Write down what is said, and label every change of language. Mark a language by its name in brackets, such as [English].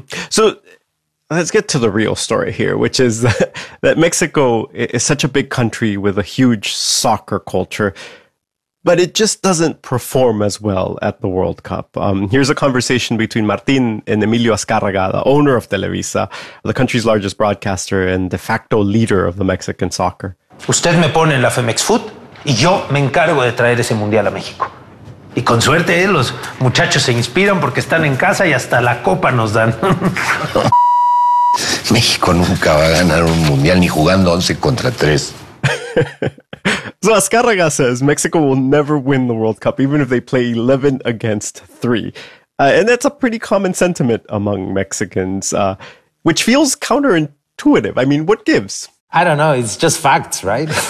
[English] So let's get to the real story here, which is that Mexico is such a big country with a huge soccer culture, but it just doesn't perform as well at the World Cup. Here's a conversation between Martin and Emilio Azcárraga, the owner of Televisa, the country's largest broadcaster and de facto leader of the Mexican soccer. [Spanish] Usted me pone en la Femex Food y yo me encargo de traer ese mundial a México. Y con suerte, los muchachos se inspiran porque están en casa y hasta la copa nos dan. México nunca va a ganar un mundial ni jugando 11 contra 3. [English] So Azcárraga says Mexico will never win the World Cup, even if they play 11 against 3. And that's a pretty common sentiment among Mexicans, which feels counterintuitive. I mean, what gives? I don't know. It's just facts, right?